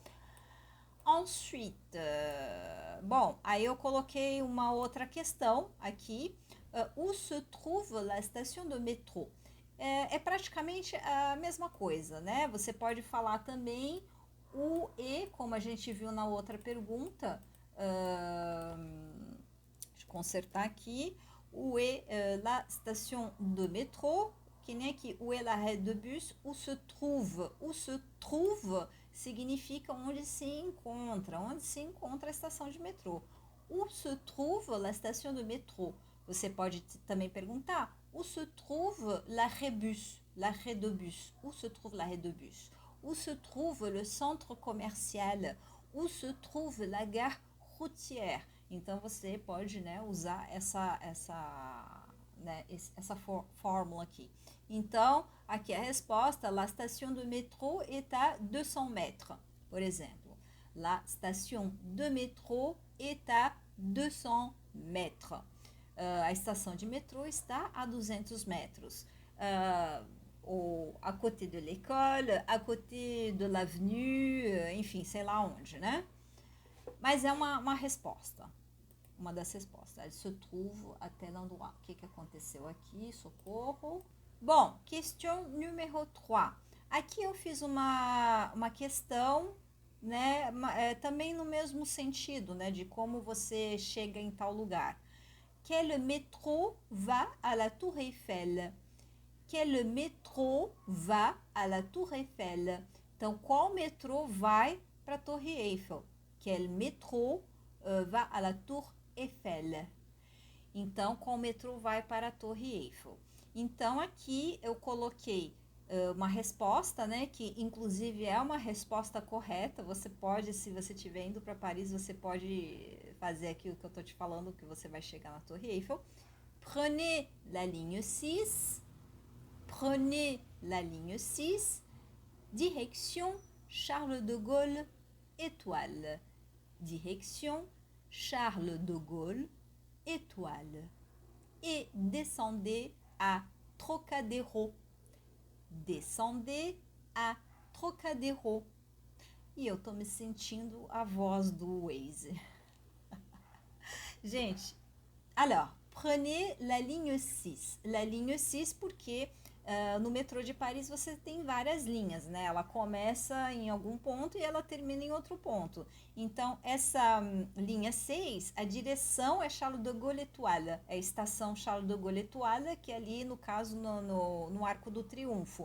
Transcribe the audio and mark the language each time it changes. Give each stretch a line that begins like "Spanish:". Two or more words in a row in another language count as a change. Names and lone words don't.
Portuguese: Ensuite, bom, aí eu coloquei uma outra questão aqui,
French: où se trouve la station de métro?
Portuguese: É praticamente a mesma coisa, né? Você pode falar também o e, como a gente viu na outra pergunta, deixa eu consertar aqui,
French: où est la station de métro,
Portuguese: que nem aqui,
French: où est l'arrêt de bus, où se trouve
Portuguese: significa onde se encontra a estação de metrô.
French: Où se trouve la station de métro?
Portuguese: Você pode também perguntar,
French: où se trouve l'arrêt de bus? Où se trouve l'arrêt de bus? Où se trouve le centre commercial? Où se trouve la gare routière?
Portuguese: Então, você pode, né, usar essa fórmula aqui. Então, aqui a resposta,
French: la station de métro est à 200 mètres,
Portuguese: por exemplo.
French: La station de métro est à 200 mètres.
Portuguese: A estação de metrô está a 200 metros.
French: Ou à côté de l'école, à côté de l'avenue,
Portuguese: enfim, sei lá onde, né? Mas é uma resposta, uma das respostas.
French: Elle se trouve à tel endroit.
Portuguese: O que aconteceu aqui? Socorro. Bom,
French: question numéro 3.
Portuguese: Aqui eu fiz uma questão, né, também no mesmo sentido, né, de como você chega em tal lugar.
French: Quel métro va à la Tour Eiffel? Quel métro va à la Tour Eiffel?
Portuguese: Então, qual metrô vai para a Torre Eiffel?
French: Quel métro va à la Tour Eiffel?
Portuguese: Então, qual metrô vai para a Torre Eiffel? Então, aqui eu coloquei uma resposta, né, que inclusive é uma resposta correta. Você pode, se você estiver indo para Paris, você pode fazer aqui o que eu estou te falando, que você vai chegar na Torre Eiffel.
French: Prenez la ligne 6. Prenez la ligne 6, direction Charles de Gaulle, étoile. Direction Charles de Gaulle, étoile. Et descendez à Trocadéro. Descendez à Trocadéro.
Portuguese: E eu tô me sentindo a voz do Waze. Gente,
French: alors, prenez la ligne 6. La ligne 6
Portuguese: porque no metrô de Paris você tem várias linhas, né? Ela começa em algum ponto e ela termina em outro ponto. Então, essa linha 6, a direção é Charles de Gaulle Étoile, é a estação Charles de Gaulle Étoile, que é ali, no caso, no Arco do Triunfo.